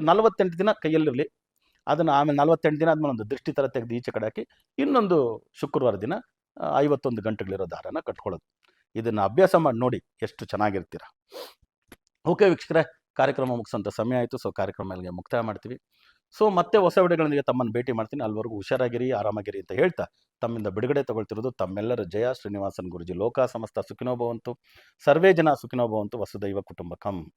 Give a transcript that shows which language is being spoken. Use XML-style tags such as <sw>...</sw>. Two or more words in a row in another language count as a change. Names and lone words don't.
<kn>48 ದಿನ ಕೈಯಲ್ಲಿರಲಿ, ಅದನ್ನು ಆಮೇಲೆ 48 ದಿನ ಆದಮೇಲೆ ಒಂದು ದೃಷ್ಟಿ ಥರ ತೆಗೆದು ಈಚೆ ಕಡೆ ಹಾಕಿ, ಇನ್ನೊಂದು ಶುಕ್ರವಾರ ದಿನ 51 ಗಂಟೆಗಳಿರೋ ದಾರನ ಕಟ್ಕೊಳ್ಳೋದು. ಇದನ್ನು ಅಭ್ಯಾಸ ಮಾಡಿ ನೋಡಿ, ಎಷ್ಟು ಚೆನ್ನಾಗಿರ್ತೀರ. ಓಕೆ ವೀಕ್ಷಕರೇ, ಕಾರ್ಯಕ್ರಮ ಮುಗಿಸೋಂಥ ಸಮಯ ಆಯಿತು. ಸೊ ಕಾರ್ಯಕ್ರಮ ಇಲ್ಲಿಗೆ ಮುಕ್ತಾಯ ಮಾಡ್ತೀವಿ. ಸೊ ಮತ್ತೆ ಹೊಸ ವಿಡಿಯೋಗಳೊಂದಿಗೆ ತಮ್ಮನ್ನು ಭೇಟಿ ಮಾಡ್ತೀನಿ. ಅಲ್ಲಿವರೆಗೂ ಹುಷಾರಾಗಿರಿ, ಆರಾಮಾಗಿರಿ ಅಂತ ಹೇಳ್ತಾ ತಮ್ಮಿಂದ ಬಿಡುಗಡೆ ತಗೊಳ್ತಿರೋದು ತಮ್ಮೆಲ್ಲರ ಜಯ ಶ್ರೀನಿವಾಸನ್ ಗುರುಜಿ.</kn> <sa>ಲೋಕ ಸಮಸ್ತ ಸುಖಿನೋ ಭವಂತು, ಸರ್ವೇ ಜನ ಸುಖಿನೋ ಭವಂತು, ವಸುದೈವ ಕುಟುಂಬಕಂ.</sa>